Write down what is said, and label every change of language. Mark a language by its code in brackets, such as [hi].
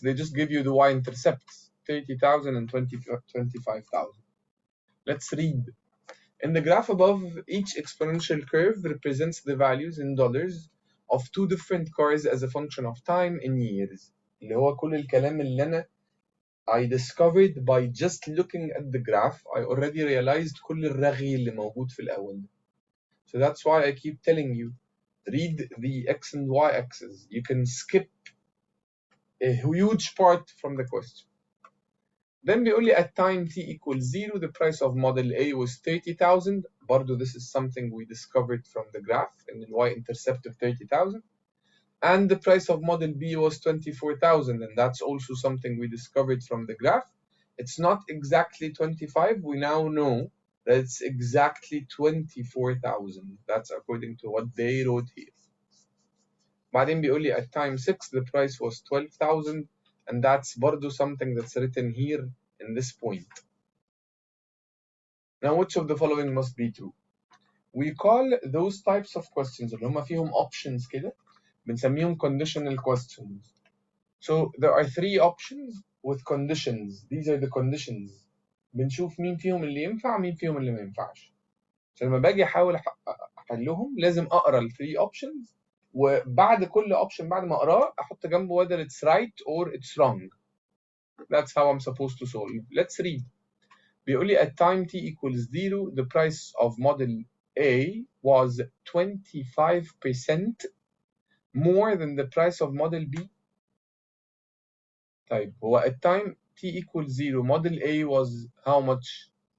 [en] They just give you the y-intercepts 30,000 and 25,000. Let's read. In the graph above, each exponential curve represents the values in dollars of two different cars as a function of time in years. [ar] اللي هو كل الكلام اللي أنا [en] I discovered by just looking at the graph. I already realized [ar] كل الرغي اللي موجود في الأول. [en] So that's why I keep telling you, read the x and y axes. You can skip a huge part from the question. Then [ar] بيقول لي [en] at time t equals 0, the price of model A was 30,000. برضو this is something we discovered from the graph in the y-intercept of 30,000. And the price of model B was 24,000, and that's also something we discovered from the graph. It's not exactly 25. We now know that it's exactly 24,000. That's according to what they wrote here. [ar] بعدين بيقول لي [en] at time 6 the price was 12,000, and that's برضو something that's written here in this point. Now which of the following must be true? We call those types of questions [ar] اللي هم فيهم [en] options [ar] كده بنسميهم [en] conditional questions. So there are three options with conditions. These are the conditions. [ar] بنشوف مين فيهم اللي ينفع مين فيهم اللي ما ينفعش. عشان لما باجي احاول احلهم لازم اقرا ال [en] three options [ar] وبعد كل option بعد ما اقراه احط جنبه [en] whether it's right or it's wrong. That's how I'm supposed to solve. Let's read. [ar] بيقول لي [en] at time t equals 0 the price of model A was 25% more than the price of model B. [ar] طيب هو [en] at time t equals 0 model A was how much?